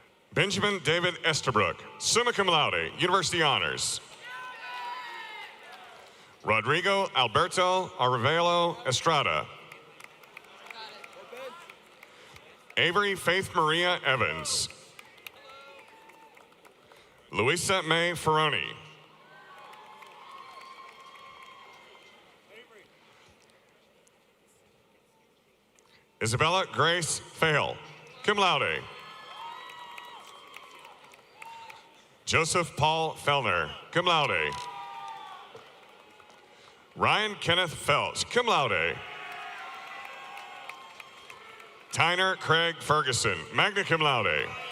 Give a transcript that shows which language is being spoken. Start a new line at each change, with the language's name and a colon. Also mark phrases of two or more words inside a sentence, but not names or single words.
English: Benjamin David Estabrook,
Latin: summa cum laude,
English: University Honors. Rodrigo Alberto Arevalo Estrada. Avery Faith Maria Evans. Luisa May Ferroni. Isabella Grace Fail,
Latin: cum laude.
English: Joseph Paul Fellner,
Latin: cum laude.
English: Ryan Kenneth Phelps,
Latin: cum laude.
English: Tyner Craig Ferguson,
Latin: magna cum laude.